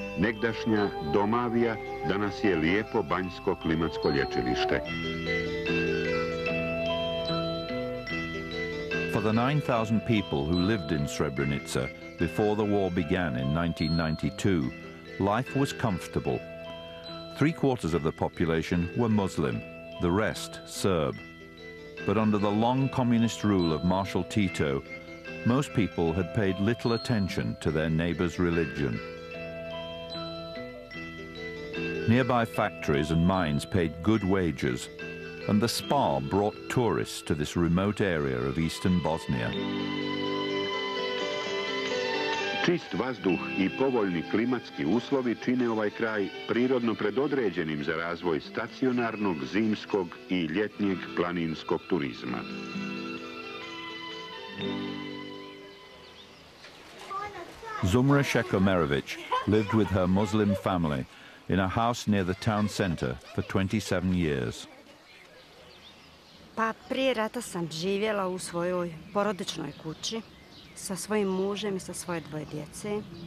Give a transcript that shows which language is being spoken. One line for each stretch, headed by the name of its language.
Bosnian: Negdašnja Domavija danas je lijepo banjsko klimatsko lječilište.
English: For the 9,000 people who lived in Srebrenica before the war began in 1992, life was comfortable. 3/4 of the population were Muslim, the rest Serb. But under the long communist rule of Marshal Tito, most people had paid little attention to their neighbor's religion. Nearby factories and mines paid good wages, and the spa brought tourists to this remote area of eastern Bosnia.
Bosnian: Čist vazduh i povoljni klimatski uslovi čine ovaj kraj prirodno predodređenim za razvoj stacionarnog, zimskog i ljetnjeg planinskog turizma.
English: Zumra Shekomerovic lived with her Muslim family in a house near the town center for 27 years.
Bosnian: Pa prije rata sam živjela u svojoj porodičnoj kući sa svojim mužem i sa svoje 2 djece.